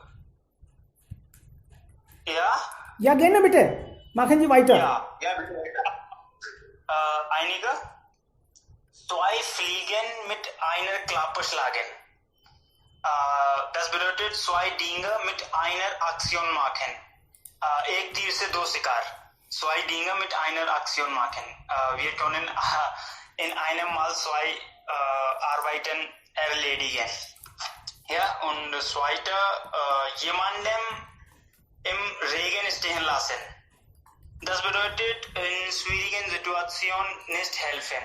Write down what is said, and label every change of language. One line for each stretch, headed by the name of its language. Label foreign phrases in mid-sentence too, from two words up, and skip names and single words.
German: Ja? Ja, gerne bitte. Machen Sie weiter. Ja, bitte. Einige. 2 Fliegen mit einer Klappe schlagen. Das bedeutet 2 Dinge mit einer Aktion machen.
Hindi: एक तीर से 2 शिकार.
German: 2 Dinge mit einer Aktion machen. Wir können in einem Mal 2 Arbeiten erledigen. Ja, und das zweite, jemandem im Regen stehen lassen. Das bedeutet, in schwierigen Situationen nicht helfen.